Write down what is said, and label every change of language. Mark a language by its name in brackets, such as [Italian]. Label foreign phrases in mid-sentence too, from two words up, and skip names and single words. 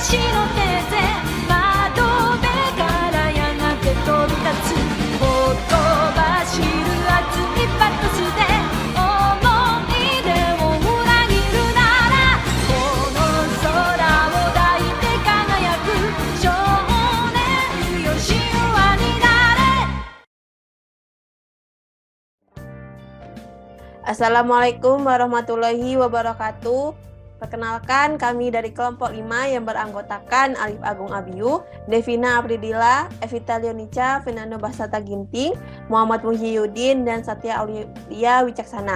[Japanese] 使の手で窓辺からやがて飛び立つほとばしる熱いパトスで思い出を裏切るならこの空を抱いて輝く少年よ神話になれ [Arabic] السلام عليكم ورحمة الله وبركاته. [Indonesian] Perkenalkan, kami dari kelompok 5 yang beranggotakan Alif Agung Abiyu, Devina Apridila, Evita Leonica, Fernando Basata Ginting, Muhammad Muhyiddin, dan Satya Aulia Wicaksana.